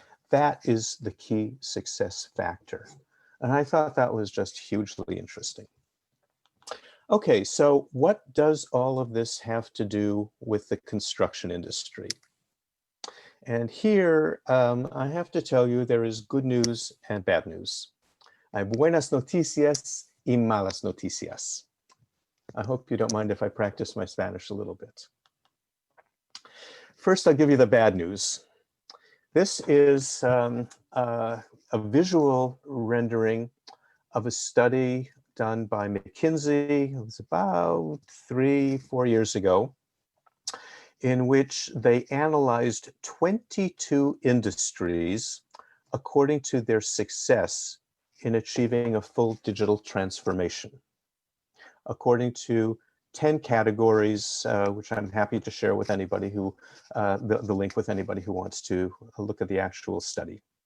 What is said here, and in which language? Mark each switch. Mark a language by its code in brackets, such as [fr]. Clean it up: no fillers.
[en] That is the key success factor. And I thought that was just hugely interesting. Okay, so what does all of this have to do with the construction industry? And here, I have to tell you, there is good news and bad news. [es] Hay buenas noticias y malas noticias. [en] I hope you don't mind if I practice my Spanish a little bit. First, I'll give you the bad news. This is a visual rendering of a study done by McKinsey. It was about 3-4 years ago, in which they analyzed 22 industries according to their success in achieving a full digital transformation, according to 10 categories, which I'm happy to share with anybody who, the link with anybody who wants to look at the actual study.